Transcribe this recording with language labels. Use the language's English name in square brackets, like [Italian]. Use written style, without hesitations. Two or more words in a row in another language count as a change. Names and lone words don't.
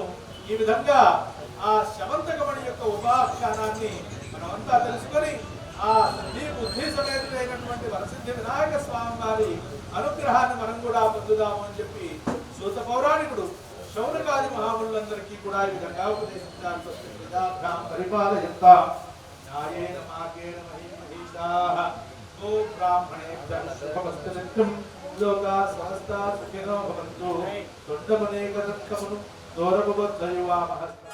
[Telugu] ఈ విధంగా ఆ శమంతకమణి యొక్క ఉపాఖ్యానాన్ని మనమంతా తెలుసుకొని ఆ సిద్ధి బుద్ధి సమేతుడైనటువంటి వరసిద్ధి వినాయక స్వామి వారి అనుగ్రహాన్ని మనం కూడా పొందుదాము అని చెప్పి సూత పౌరాణికుడు శౌనకాది మహాములందరికీ కూడా ఈ విధంగా ఉపదేశించారు. [Sanskrit] పరిపాలయంతాం న్యాయేన మార్గేణ మహీమహీషాః గో బ్రాహ్మణేభ్యః శుభమస్తు నిత్యం లోకాః సమస్తాః సుఖినో భవంతు. [Telugu] తొండమనేకదంతమును దూరముబద్ధయువామః.